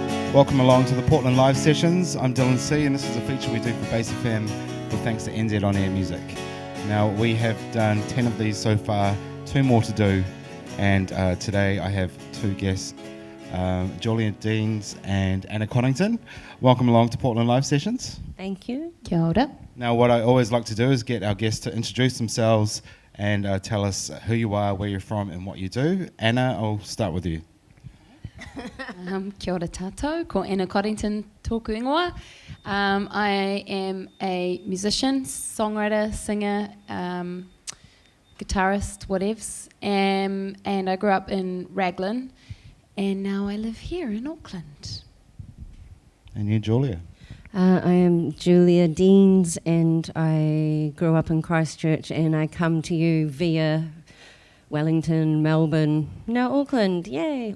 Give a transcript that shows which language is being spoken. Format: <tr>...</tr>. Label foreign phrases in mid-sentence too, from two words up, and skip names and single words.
<en>Welcome along to the Portland Live Sessions. I'm Dylan C, and this is a feature we do for Base FM with thanks to NZ On Air Music. Now, we have done 10 of these so far, 2 more to do, and today I have 2 guests, Julia Deans and Anna Coddington. Welcome along to Portland Live Sessions. Thank you.</en> <mi>Kia ora.</mi> <en>Now, what I always like to do is get our guests to introduce themselves and tell us who you are, where you're from, and what you do. Anna, I'll start with you.</en> <mi>Kia ora tātou, ko Anna Coddington tōku ingoa.</mi> <en>I am a musician, songwriter, singer, guitarist, whatevs, and I grew up in Raglan, and now I live here in Auckland. And you, Julia? I am Julia Deans, and I grew up in Christchurch, and I come to you via Wellington, Melbourne, now Auckland, yay!</en>